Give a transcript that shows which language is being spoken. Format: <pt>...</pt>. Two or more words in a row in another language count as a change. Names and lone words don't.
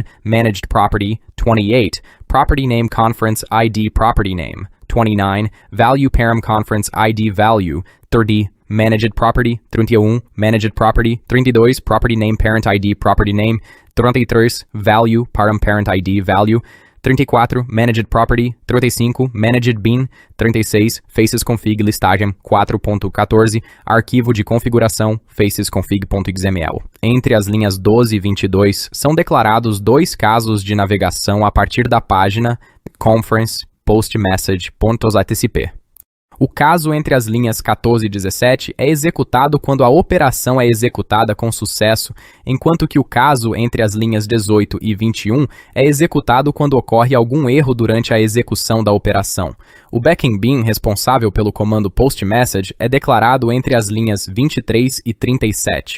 <en>Managed Property, 28, Property Name Conference ID Property Name, 29, Value Param Conference ID Value, 30, Managed Property, 31, Managed Property, 32, Property Name Parent ID Property Name, 33, Value Param Parent ID Value, 34, Managed Property, 35, Managed Bean, 36, Faces Config</en> <pt>listagem 4.14, arquivo de configuração</pt> <en>facesconfig.xml.</en> <pt>Entre as linhas 12 e 22, são declarados dois casos de navegação a partir da página conference postmessage.jsp. O caso entre as linhas 14 e 17 é executado quando a operação é executada com sucesso, enquanto que o caso entre as linhas 18 e 21 é executado quando ocorre algum erro durante a execução da operação. O</pt> <en>backing bin</en> <pt>responsável pelo comando postMessage é declarado entre as linhas 23 e 37.</pt>